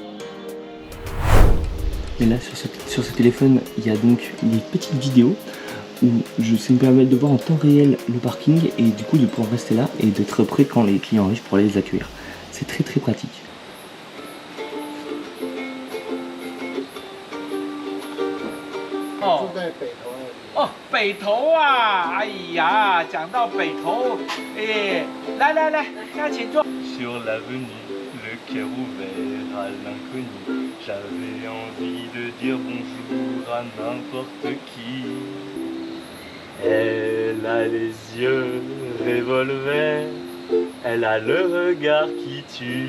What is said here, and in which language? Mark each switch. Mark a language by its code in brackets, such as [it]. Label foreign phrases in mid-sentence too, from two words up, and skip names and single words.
[fr] Et là sur ce téléphone il y a donc des petites vidéos où ça me permet de voir en temps réel le parking et du coup de pouvoir rester là et d'être prêt quand les clients arrivent pour aller les accueillir. C'est très très pratique. [zh] 住在北头那里。哦，北头啊！哎呀，讲到北头，哎，来来来，大家请坐。 [fr] Sur l'avenue, le cœur ouvert à l'inconnu, j'avais envie de dire bonjour à n'importe qui. Elle a les yeux revolver, elle a le regard qui tue.